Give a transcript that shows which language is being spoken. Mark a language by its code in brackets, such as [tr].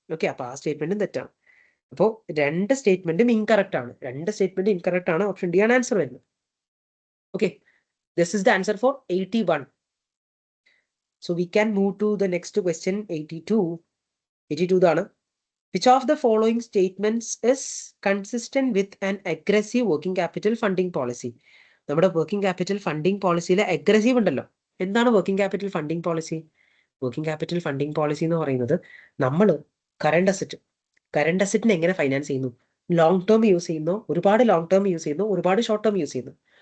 [ml] Okay, അപ്പൊ ആ സ്റ്റേറ്റ്മെന്റും തെറ്റാണ്. അപ്പോൾ 2 സ്റ്റേറ്റ്മെന്റും ഇൻകറക്റ്റ് ആണ്. ഓപ്ഷൻ ഡി ആണ് ആൻസർ വരുന്നത്. [en] Okay, this is the answer for 81. So we can move to the next question 82 [ml] ഇതാണ്. [en] Which of the following statements is consistent with an aggressive working capital funding policy? [ml] നമ്മുടെ working capital funding പോളിസിയിലെ aggressive ഉണ്ടല്ലോ. എന്താണ് working capital funding policy? Working capital funding policy എന്ന് പറയുന്നത് നമ്മൾ current അസറ്റിനെ എങ്ങനെ finance ചെയ്യുന്നു? Long term use ചെയ്യുന്നു, ഒരുപാട് ലോങ് ടേം യൂസ് ചെയ്യുന്നു, ഒരുപാട് ഷോർട്ട് ടേം യൂസ് ചെയ്യുന്നു.